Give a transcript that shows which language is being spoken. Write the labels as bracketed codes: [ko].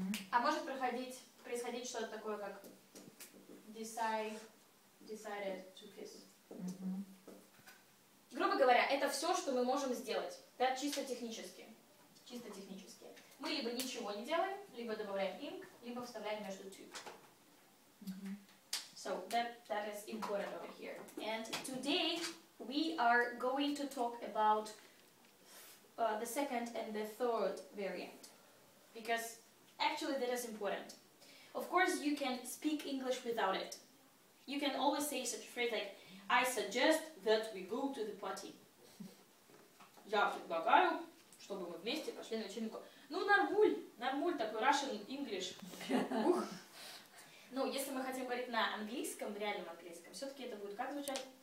[ru] А может происходить что-то такое, как [en] decided to kiss. [ru] Грубо говоря, это все, что мы можем сделать, да, чисто технически. Чисто технически. Мы либо ничего не делаем, либо добавляем ing, либо вставляем между to. [en] So that is important over here. And today we are going to talk about the second and the third variant, because actually that is important. Of course, you can speak English without it. You can always say such a phrase like I suggest that we go to the party. [ru] Я предлагаю, чтобы мы вместе пошли на вечеринку. Ну, нормуль такой [en] Russian English. [ru] Ну, если мы хотим говорить на английском, реальном английском, все-таки это будет как звучать?